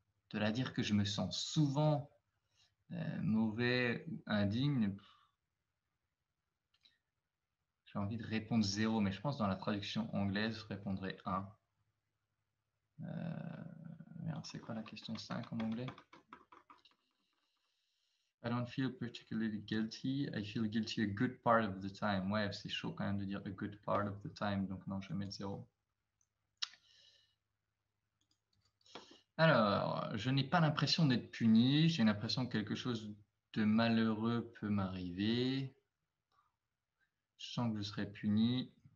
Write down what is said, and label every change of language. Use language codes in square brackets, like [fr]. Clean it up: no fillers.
[fr] De la dire que je me sens souvent mauvais ou indigne, j'ai envie de répondre 0, mais je pense que dans la traduction anglaise, je répondrai 1. C'est quoi la question 5 en anglais? [en] I don't feel particularly guilty. I feel guilty a good part of the time. [fr] Ouais, c'est chaud quand même de dire [en] a good part of the time, [fr] donc non, je vais mettre 0. Alors, je n'ai pas l'impression d'être puni. J'ai l'impression que quelque chose de malheureux peut m'arriver. Je sens que je serai puni.